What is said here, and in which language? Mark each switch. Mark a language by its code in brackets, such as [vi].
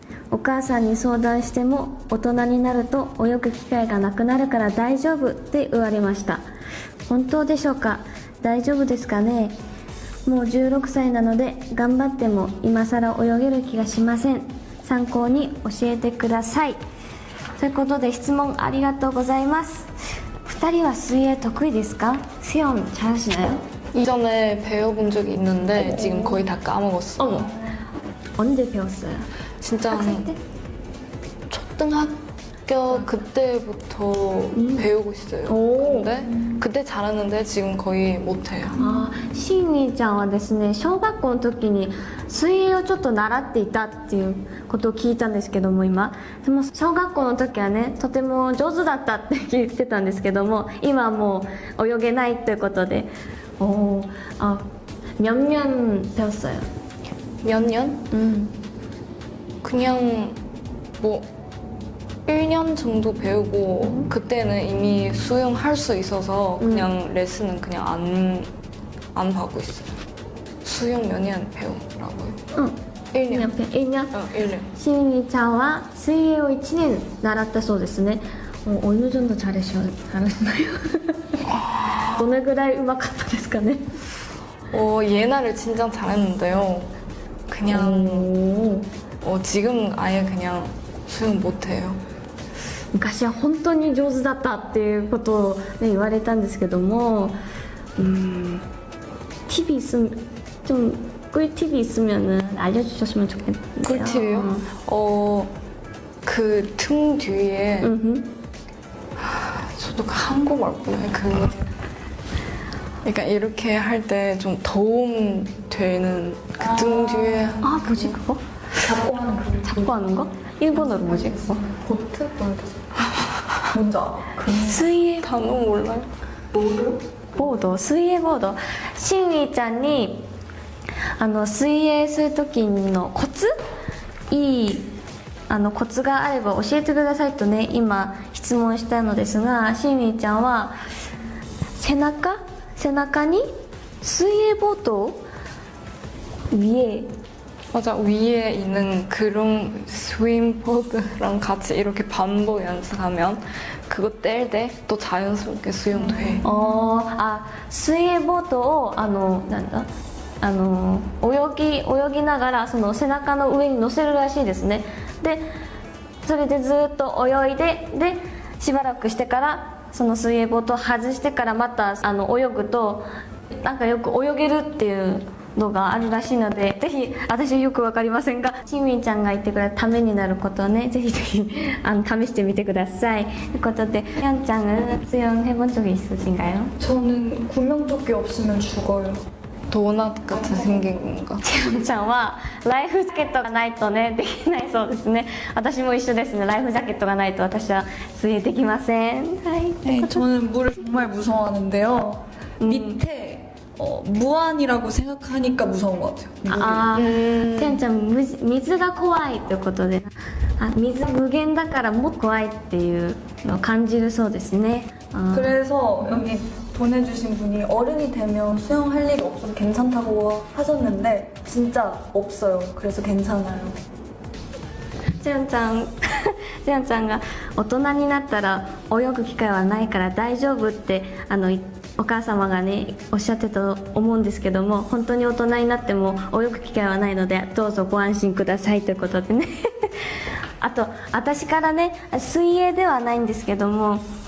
[ja] お母さんに相談しても大人になると泳ぐ機会がなくなるから大丈夫って言われました。本当でしょうか。大丈夫ですかね。もう16歳なので頑張っても今更泳げる気がしません。参考に教えてください。ということで質問ありがとうございます。 2人は水泳得意ですか。 [ko] 수영 잘하시나요? 이전에 배워본 적이 있는데 지금 거의 다 까먹었어요. 어머, 언제 배웠어요? 진짜 학생 때? 초등학교 그때부터 배우고 있어요. 오. 근데 그때 잘했는데 지금 거의 못해요. [ja] しんみちゃんはですね、小学校の時に水泳をちょっと習っていたっていうことを聞いたんですけども、今でも小学校の時はねとても上手だったって言ってたんですけども、今はもう泳げないということで、 [ko] 몇 년 배웠어요? 몇 년? 그냥 뭐 1년 정도 배우고 그때는 이미 수영할 수 있어서 그냥 레슨은 그냥 안 받고 있어요. 수영 몇 년 배우라고요? 1년. 1년? 1년. [ja] しんみちゃんは水泳を1年習ったそうですね。 [ko] 어느 정도 잘하시나요? 어느 [ja] ぐらいうまかったですかね。 [ko] 옛날에 진짜 잘했는데요. 그냥 지금 아예 그냥 수영 못해요. [ja] 昔は本当に上手だったっていうことを、ね、言われたんですけども、 [ko] 팁이 있으면 좀 꿀팁이 있으면은 알려주셨으면 좋겠네요. 꿀팁이요? 그 등 뒤에 저도 한국말 몰라요. 그러니까 이렇게 할 때 좀 도움 되는 그 등 뒤에. 뭐지 그거? 잡고 하는 그 잡고 하는 거? 일본어로 뭐지 그거? 보트? 뭔지 알아? 수위에 단어 몰라요? [ja] ボード、水泳ボード。しんみちゃんに水泳する時のコツ、いいコツがあれば教えてくださいとね今質問したのですが、しんみちゃんは背中に水泳ボード [ko] 위에 맞아, 위에 있는 그런 스윙보드랑 같이 이렇게 반복 연습하면 그거 뗄 때 또 자연스럽게 수영도 해. [ja] 水泳ボードをなんだ泳ぎながらその背中の上に乗せるらしいですね。でそれでずっと泳いで、でしばらくしてからその水泳ボードを外してからまた泳ぐとなんかよく泳げるっていうのがあるらしいので、ぜひ私はよくわかりませんがしんみんちゃんが言ってくれたためになることをねぜひぜひ試してみてください。ということで [ko] 현장은 수영해본 적이 있으신가요? 저는 구명조끼 없으면 죽어요. 도넛 같이 생긴 건가? [ja] ちゃんはライフジャケットがないとねできないそうですね。私も一緒ですね。ライフジャケットがないと私は水泳できません。はい。 [ko] 네, 저는 물을 정말 무서워하는데요. 밑에 무한이라고 생각하니까 무서운 것 같아요. [ja] てんちゃん水が怖いということで、水無限だからもっと怖いっていうのを感じるそうですね。 [ko] 그래서 여기 보내주신 분이 어른이 되면 수영할 일이 없어서 괜찮다고 하셨는데 진짜 없어요. 그래서 괜찮아요. [ja] ちゃんちゃんが大人になったら泳ぐ機会はないから大丈夫ってお母様がねおっしゃってたと思うんですけども、本当に大人になっても泳ぐ機会はないのでどうぞご安心くださいということでねあと私からね水泳ではないんですけども